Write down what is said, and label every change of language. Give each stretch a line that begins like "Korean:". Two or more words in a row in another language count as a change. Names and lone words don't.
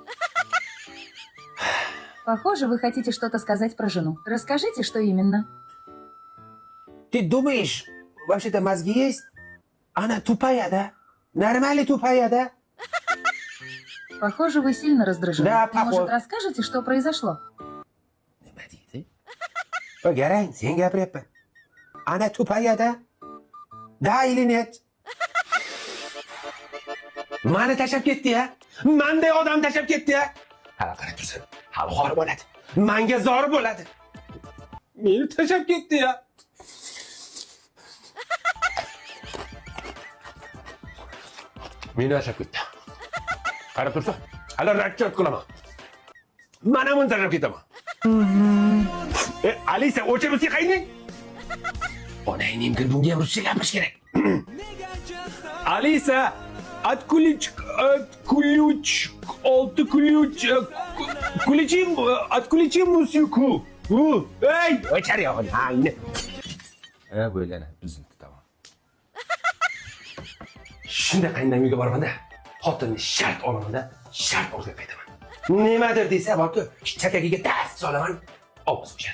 Russian: Похоже, вы хотите что-то сказать про жену. Расскажите, что именно. Ты думаешь, вообще-то мозги есть? Она тупая, да? Нормально тупая, да? Похоже, вы сильно раздражены. Да, Может, похоже. расскажете, что произошло?
Uzbek: Nima deydi? Garang, sen gapiryapman.
Russian: Она тупая да? Да или нет?
Uzbek: Mani tashlab ketdi ya. Menday odam tashlab ketdi ya. Hali qarab tursin. Hali xor bo'ladi. Menga zor bo'ladi. Meni tashlab ketdi ya. Meni tashlab ketdi. Qarab tursin. Hali ratchet qilaman. Men ham uni tashlab ketaman. Alisa, o'chir musiqangni. Onangning bunga ham ruscha gapirish kerak. Alisa,
Russian: отключ, отключи музыку.
Uzbek: Ey, o'chir yog'ini. Bo'lgani buzildi tamom. Shunda qaydan uyga boraman-da, xotinni shart olaman-da, shart olib qaytaman. Nimadir desa, borku, chakagiga tas solaman, ovoz o'chadi.